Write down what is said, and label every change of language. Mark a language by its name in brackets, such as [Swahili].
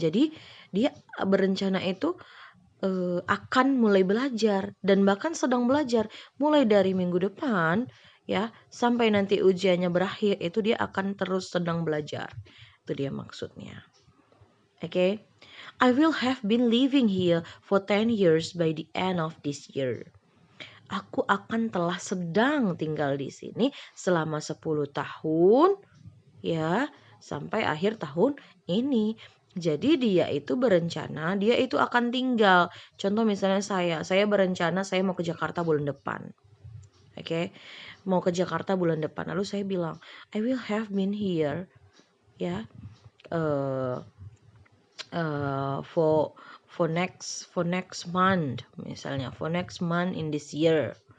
[Indonesian] Jadi dia berencana itu akan mulai belajar dan bahkan sedang belajar mulai dari minggu depan ya, sampai nanti ujiannya berakhir itu dia akan terus sedang belajar. Itu dia maksudnya. Okay? [English] I will have been living here for 10 years by the end of this year. [Indonesian] Aku akan telah sedang tinggal di sini selama 10 tahun, ya, sampai akhir tahun ini. Jadi dia itu berencana, dia itu akan tinggal. Contoh misalnya saya berencana saya mau ke Jakarta bulan depan. Oke, mau ke Jakarta bulan depan. Lalu saya bilang, [English] I will have been here, ya, uh, for next month, [Indonesian] misalnya [English] for next month in this year.